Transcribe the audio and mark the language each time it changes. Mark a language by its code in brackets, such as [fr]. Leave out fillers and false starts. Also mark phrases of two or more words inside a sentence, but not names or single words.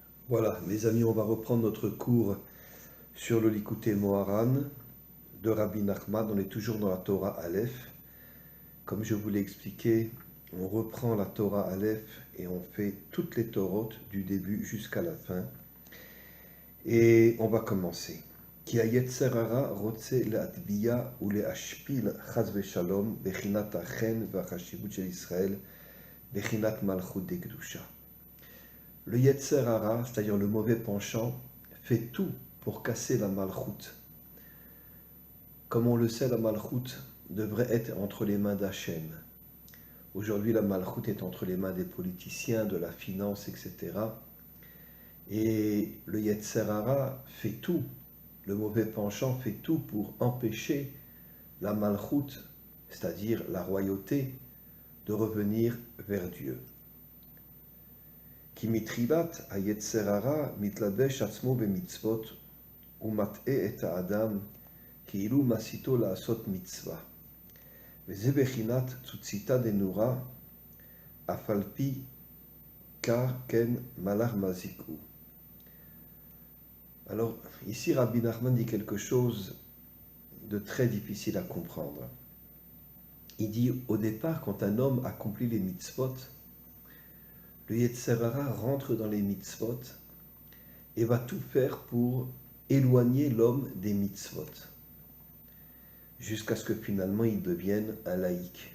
[fr] Voilà, mes amis, on va reprendre notre cours sur le Likutei Moharan de Rabbi Nachman. On est toujours dans la [he] תורה אלף. [fr] Comme je vous l'ai expliqué, on reprend la [he] תורה אלף [fr] et on fait toutes les Torotes du début jusqu'à la fin. Et on va commencer. [he] כי היצר הרע רוצה להטביע ולהשפיל חס ושלום בחינת החן והחשיבות של ישראל בחינת מלכות דקדושה. [fr] Le [he] יצר הרע, [fr] c'est-à-dire le mauvais penchant, fait tout pour casser la malchoute. Comme on le sait, la malchoute devrait être entre les mains d'Hachem. Aujourd'hui, la malchoute est entre les mains des politiciens, de la finance, etc. Et le [he] יצר הרע [fr] fait tout, le mauvais penchant fait tout pour empêcher la malchoute, c'est-à-dire la royauté, de revenir vers Dieu. [he] כי מתחילת היצר הרע מתלבש עצמו במצוות ומטעה את האדם כאילו מסיתו לעשות מצווה. וזה בחינת צוציתא דנורא, אף על פי כך כן מלאך מזיק הוא. [fr] Alors, ici, Rabbi Nachman dit quelque chose de très difficile à comprendre. Il dit, au départ, quand un homme accomplit les mitzvot, le [he] יצר הרע [fr] rentre dans les mitzvot et va tout faire pour éloigner l'homme des mitzvot, jusqu'à ce que finalement il devienne un laïc.